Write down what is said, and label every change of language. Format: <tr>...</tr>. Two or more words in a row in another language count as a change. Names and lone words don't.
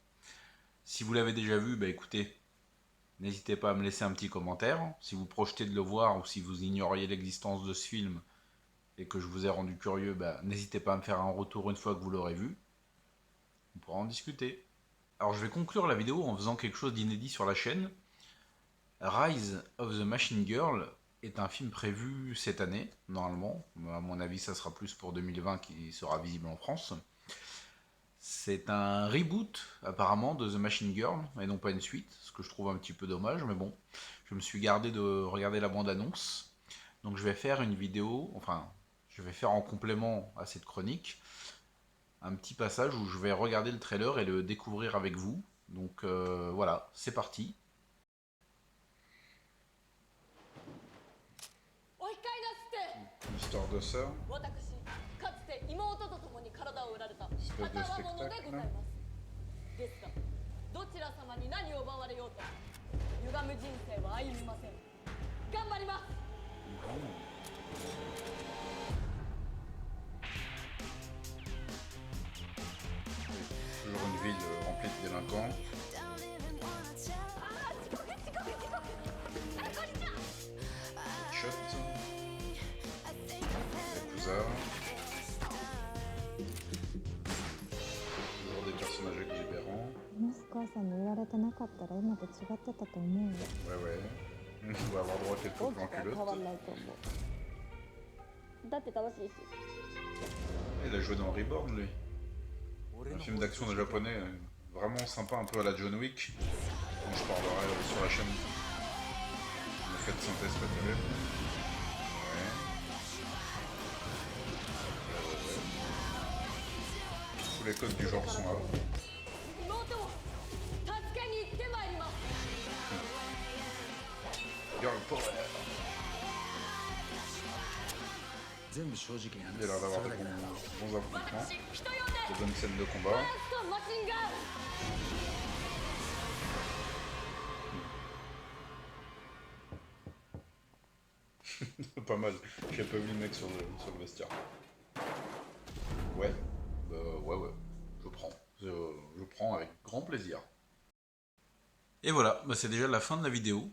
<fr>Si vous l'avez déjà vu, bah écoutez, n'hésitez pas à me laisser un petit commentaire. Si vous projetez de le voir ou si vous ignoriez l'existence de ce film et que je vous ai rendu curieux, bah, n'hésitez pas à me faire un retour une fois que vous l'aurez vu. On pourra en discuter. Alors je vais conclure la vidéo en faisant quelque chose d'inédit sur la chaîne. Rise of the Machine Girl est un film prévu cette année, normalement. À mon avis, ça sera plus pour 2020 qui sera visible en France. C'est un reboot, apparemment, de The Machine Girl, et non pas une suite, ce que je trouve un petit peu dommage, mais bon. Je me suis gardé de regarder la bande-annonce. Donc je vais faire une vidéo, enfin, je vais faire en complément à cette chronique, un petit passage où je vais regarder le trailer et le découvrir avec vous. Donc voilà, c'est parti. L'histoire de ça, espèce de spectacle.</fr> <ja>ですがどちら様に何を奪われようと歪む人生は歩みません。頑張ります。</ja> <fr>Toujours une ville remplie de délinquants.</fr> <ja>あ、こんにちは。</ja> <fr>Shot, Yakuza. Toujours des personnages exubérants.</fr> <ja>もし母さんに売られてなかったら今と違ってたと思うよ。</ja> <fr>Ouais, ouais. On va avoir droit à quelques</fr> <ja>大き</ja> <fr>plans</fr> <ja>くは変わ</ja> <fr>culottes.</fr> <ja>んないと思う。だって楽しいし。</ja> <fr>Il a joué dans Reborn, lui. Un film d'action de japonais, vraiment sympa, un peu à la John Wick, dont je parlerai sur la chaîne. L'effet de synthèse pas terrible. Ouais. Tous les codes du genre sont là.</fr> <ja>妹を助けに行ってまいります。</ja> <en>Girl Power.</en> <ja>全部正直に</ja> <fr>Il a</fr> <ja>話</ja> <fr>l'air</fr> <ja>す</ja> <fr>d'avoir</fr> <ja>そ</ja> <fr>de</fr> <ja>れだけだ</ja> <fr>bons affrontements,</fr> <ja>私人呼んで</ja> <fr>de bonnes scènes de</fr> <ja>フ</ja> <fr>combat.</fr> <ja>ァーストマシンガール。</ja> <fr>Pas mal. J'ai pas vu le mec sur le vestiaire. Ouais. Ouais. Je prends. Je prends avec grand plaisir. Et voilà, bah c'est déjà la fin de la vidéo.</fr>